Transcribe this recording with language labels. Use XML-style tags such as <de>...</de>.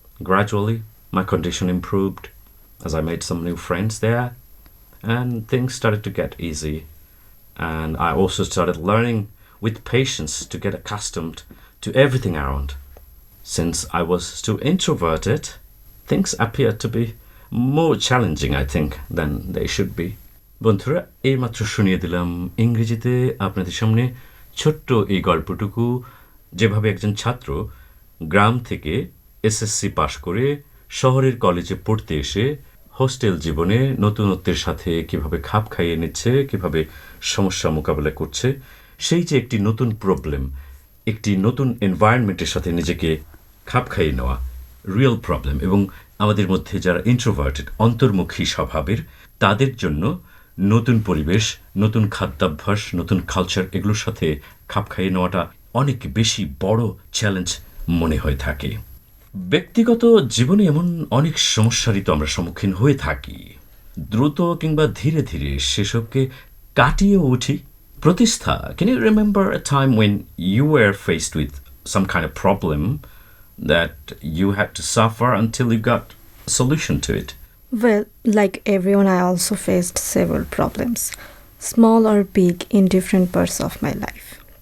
<en>Gradually, my condition improved as I made some new friends there, and things started to get easy. And I also started learning with patience to get accustomed to everything around. Since I was too introverted, things appeared to be more challenging, I think, than they should be.</en> <bn>বন্ধুরা, এইমাত্র শুনিয়ে দিলাম ইংরেজিতে আপনাদের সামনে ছোট্ট এই গল্পটুকু, যেভাবে একজন ছাত্র গ্রাম থেকে এসএসসি পাশ করে শহরের কলেজে পড়তে এসে হোস্টেল জীবনে নতুনত্বের সাথে কিভাবে খাপ খাইয়ে নিচ্ছে, কিভাবে সমস্যা মোকাবেলা করছে, সেই যে একটি নতুন প্রবলেম, একটি নতুন এনভায়রনমেন্টের সাথে নিজেকে খাপ খাইয়ে নেওয়া, রিয়েল প্রবলেম। এবং আমাদের মধ্যে যারা ইন্ট্রোভার্টেড, অন্তর্মুখী স্বভাবের, তাদের জন্য নতুন পরিবেশ, নতুন খাদ্যাভ্যাস, নতুন কালচার, এগুলোর সাথে খাপ খাইয়ে নেওয়াটা অনেক বেশি বড় চ্যালেঞ্জ মনে হয়ে থাকে। ব্যক্তিগত জীবনে এমন অনেক সমস্যারই তো আমরা সম্মুখীন হয়ে থাকি। দ্রুত কিংবা ধীরে ধীরে সেসবকে কাটিয়ে উঠি।</bn> <en>Pratishtha, can you remember a time when you were faced with some kind of problem that you had to suffer until you got a solution to it? Well, like everyone, I also faced several problems, small or big, in different parts of my life.</en>